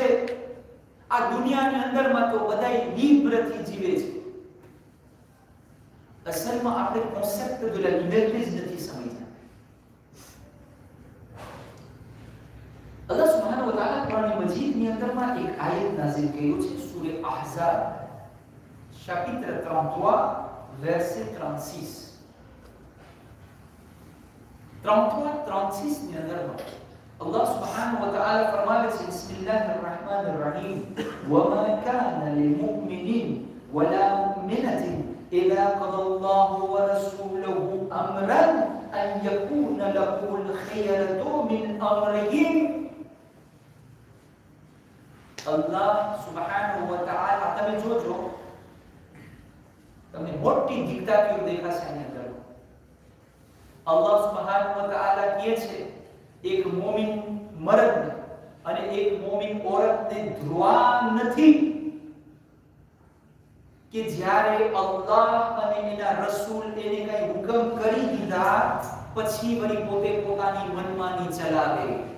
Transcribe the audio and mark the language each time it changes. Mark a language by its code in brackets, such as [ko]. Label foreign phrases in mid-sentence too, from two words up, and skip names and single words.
[gu] આ દુનિયાની અંદરમાં તો બધાય લીબ્રથી જીવે છે. અસલમાં આપણે કોન્સેપ્ટ જ લિબર્ટી જ નથી સમજ્યા. અલ્લાહ સુબ્હાનહુ વ તઆલા કુરાન મજીદની અંદરમાં એક આયત નાઝિલ કર્યું છે, સૂરે અહઝાબ [fr] chapitre 33 verset 36. [ar] 33-36 [gu] ની અંદરમાં [ar] الله سبحانه وتعالى فرماته بسم الله الرحمن الرحيم وما كان لمؤمن ولا مؤمنة إذا قضى الله ورسوله أمرا أن يكون له الخيرة من أمرهم. الله سبحانه وتعالى [gu] તમે જોજો, તમને મોટી દીકતાઓ દેખાશે આની અંદર. [ar] الله سبحانه وتعالى [gu] કહે છે એક મોમિન મર્દ અને એક મોમિન औरतને ધ્રુવા નથી કે જ્યારે અલ્લાહ અને એના રસૂલ એને કઈ હુકમ કરી દીધા પછી વળી પોતે પોતાની મનમાની ચલાવે.